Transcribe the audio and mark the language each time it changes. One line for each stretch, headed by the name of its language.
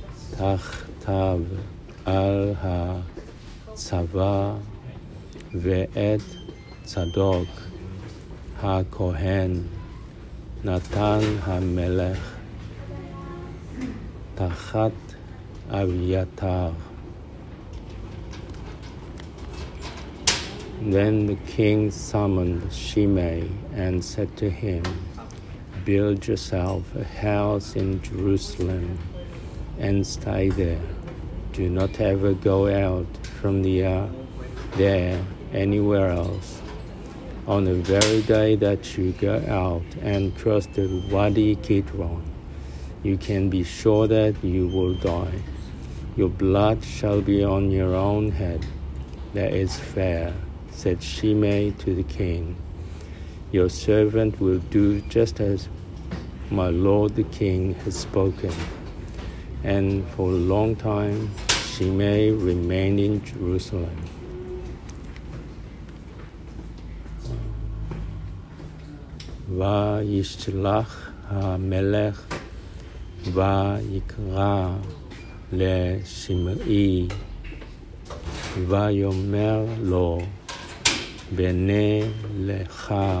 Hebrew: תחתיו על הצבא ואת צדוק הכהן נתן המלך תחת אביתר.
English: Then the king summoned Shimei and said to him, "Build yourself a house in Jerusalem and stay there. Do not ever go out from there anywhere else. On the very day that you go out and cross the Wadi Kidron, you can be sure that you will die. Your blood shall be on your own head." "That is fair," said Shimei to the king. "Your servant will do just as my lord the king has spoken." And for a long time, Shimei remained in Jerusalem.
Hebrew: וישלח המלך ויקרא לשמעי ויאמר לו, בנה לך